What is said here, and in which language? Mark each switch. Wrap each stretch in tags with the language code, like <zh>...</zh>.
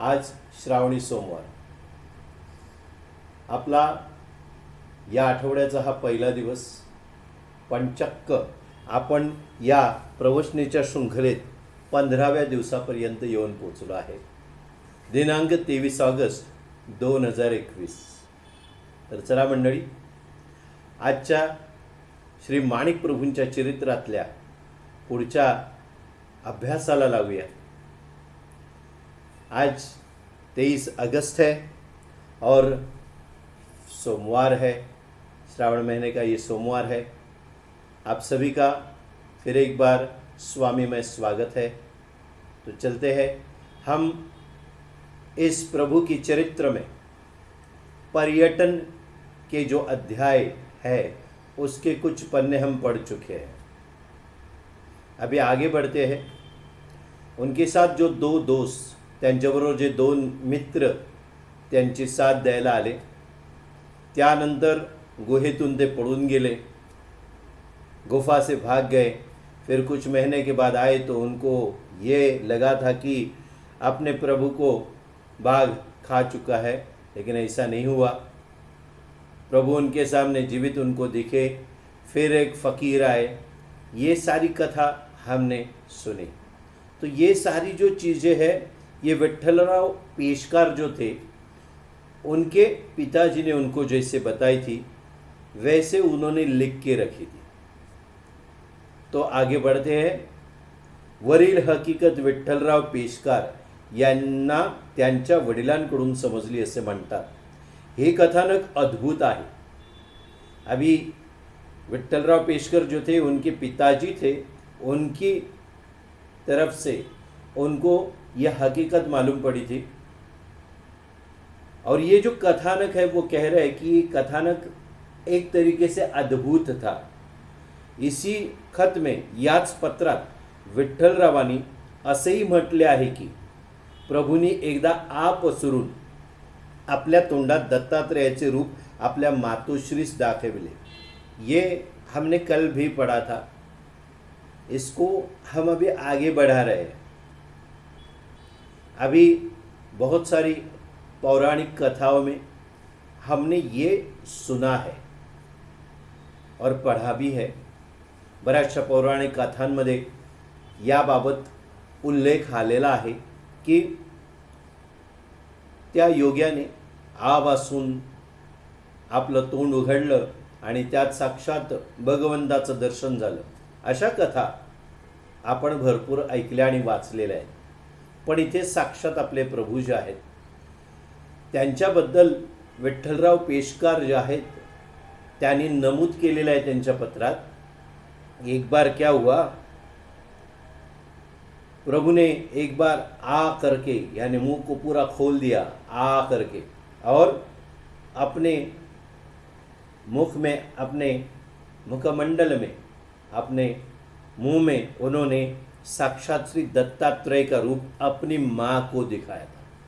<mr>आज श्रावणी सोमवार, आपला या आठवड्याचा हा पहिला दिवस, पण चक्क आपण या प्रवचनेच्या शृंखलेत 15व्या दिवसापर्यंत येऊन पोचलो आहे। दिनांक 23 ऑगस्ट 2021। तर चला मंडळी, आजच्या श्री माणिक प्रभूंच्या चरित्रातल्या पुढच्या अभ्यासाला लागूया।</mr> <hi>आज 23 अगस्त है और सोमवार है, श्रावण महीने का ये सोमवार है। आप सभी का फिर एक बार स्वामी में स्वागत है। तो चलते हैं, हम इस प्रभु की चरित्र में पर्यटन के जो अध्याय है उसके कुछ पन्ने हम पढ़ चुके हैं। अभी आगे बढ़ते हैं। उनके साथ जो दो दोस्त,</hi> <mr>त्यांच्याबरोबर जे दोन मित्र त्यांची साथ द्यायला आले, त्यानंतर गुहेतून ते पळून गेले,</mr> <hi>गुफा से भाग गए। फिर कुछ महीने के बाद आए तो उनको ये लगा था कि अपने प्रभु को बाघ खा चुका है, लेकिन ऐसा नहीं हुआ। प्रभु उनके सामने जीवित उनको दिखे। फिर एक फ़कीर आए। ये सारी कथा हमने सुनी। तो ये सारी जो चीज़ें हैं, ये विठ्ठलराव पेशकार जो थे, उनके पिताजी ने उनको जैसे बताई थी वैसे उन्होंने लिख के रखी थी। तो आगे बढ़ते हैं।</hi> <mr>वरील हकीकत विठ्ठलराव पेशकार यांना त्यांच्या वडिलांकडून समजली असे म्हणतात। हे कथानक अद्भुत आहे।</mr> <hi>अभी विठ्ठलराव पेशकर जो थे, उनके पिताजी थे, उनकी तरफ से उनको यह हकीकत मालूम पड़ी थी। और ये जो कथानक है वो कह रहे हैं कि ये कथानक एक तरीके से अद्भुत था। इसी खत में,</hi> <mr>याच पत्रात विठ्ठलरावांनी असेही म्हटले आहे की प्रभूंनी एकदा आपसरून आपल्या तोंडात दत्तात्रेयाचे रूप आपल्या मातोश्रीस दाखविले।</mr> <hi>ये हमने कल भी पढ़ा था, इसको हम अभी आगे बढ़ा रहे हैं। अभी बहुत सारी पौराणिक कथाओं में हमने ये सुना है और पढ़ा भी है।</hi> <mr>बऱ्याचशा पौराणिक कथांमध्ये याबाबत उल्लेख आलेला आहे की त्या योग्याने आवासून आपलं तोंड उघडलं आणि त्यात साक्षात भगवंताचं दर्शन झालं। अशा कथा आपण भरपूर ऐकल्या आणि वाचलेल्या आहेत। पण इथे साक्षात आपले प्रभू जे आहेत त्यांच्याबद्दल विठ्ठलराव पेशकार जे आहेत त्यांनी नमूद केलेलं आहे त्यांच्या पत्रात।</mr> <hi>एक बार क्या हुआ, प्रभु ने एक बार आ करके यानी मुंह को पूरा खोल दिया आ करके, और अपने मुख में, अपने मुखमंडल में, अपने मुंह में उन्होंने साक्षात श्री दत्तात्रेय का रूप अपनी माँ को दिखाया था।</hi>